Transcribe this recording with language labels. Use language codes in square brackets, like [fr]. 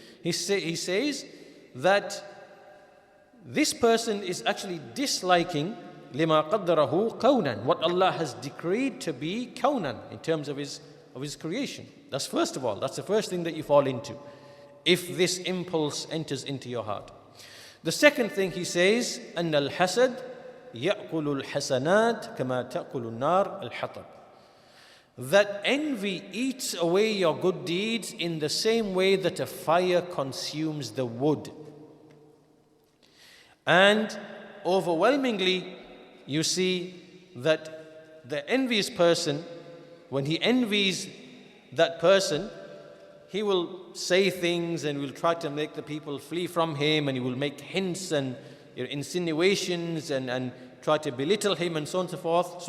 [en] He says that this person is actually disliking [ar] lima qaddarahu kawnan, [en] what Allah has decreed to be kawnan in terms of his creation. That's first of all, that's the first thing that you fall into, if this impulse enters into your heart. The second thing he says, [ar] أن الحسد يأكل الحسنات كما تأكل النار الحطب. [en] That envy eats away your good deeds in the same way that a fire consumes the wood. And overwhelmingly, you see that the envious person, when he envies that person, he will say things and will try to make the people flee from him, and he will make hints and insinuations and try to belittle him and so on and so forth.